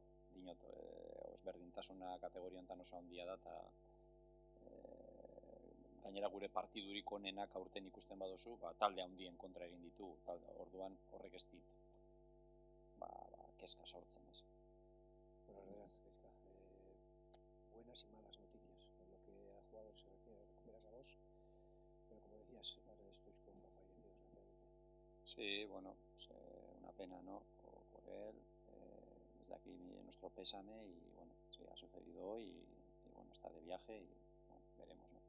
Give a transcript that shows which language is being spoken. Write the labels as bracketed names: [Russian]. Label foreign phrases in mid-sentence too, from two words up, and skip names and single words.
[Basque] Dinot, ezberdintasuna kategoria honetan oso handia da eta gainera gure partidurik onenak aurten ikusten baduzu, talde handien kontra egin ditu, orduan horrek ez dit kezka sortzen. [Spanish] Bueno, verás, Gaizka, buenas y malas noticias en lo que a jugadores se refiere. Recuperas a dos, pero como decías, Stoichkov ha fallecido, desgraciadamente. Sí, bueno, pues, una pena, ¿no? Por él, desde aquí nuestro pésame y bueno, sí, ha sucedido hoy y bueno, está de viaje y bueno, veremos, ¿no?